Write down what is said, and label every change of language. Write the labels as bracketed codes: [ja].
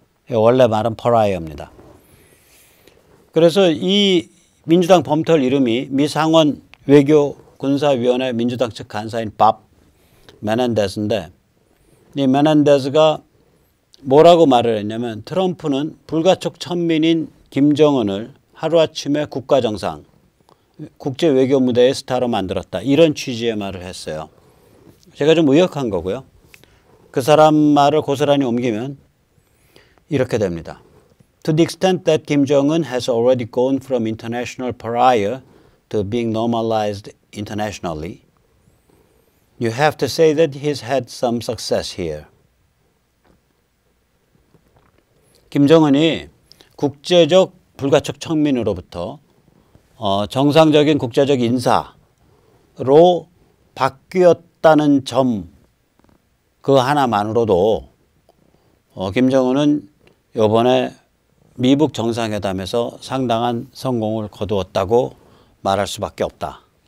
[ko] 원래 말은 pariah입니다. 그래서 이 민주당 범털 이름이 미 상원 외교군사위원회 민주당 측 간사인 밥 메넨데스인데 이 메넨데스가 뭐라고 말을 했냐면 트럼프는 불가촉 천민인 김정은을 하루아침에 국가정상, 국제외교 무대의 스타로 만들었다. 이런 취지의 말을 했어요. 제가 좀 의역한 거고요. 그 사람 말을 고스란히 옮기면 이렇게 됩니다. [en] To the extent that Kim Jong-un has already gone from international pariah to being normalized internationally, you have to say that he's had some success here. [ko] 김정은이 국제적 불가촉 청민으로부터 정상적인 국제적 인사로 바뀌었다는 점 그 하나만으로도 김정은은 이번에 미북 정상회담에서 상당한 성공을 거두었다고 말할 수밖에 없다.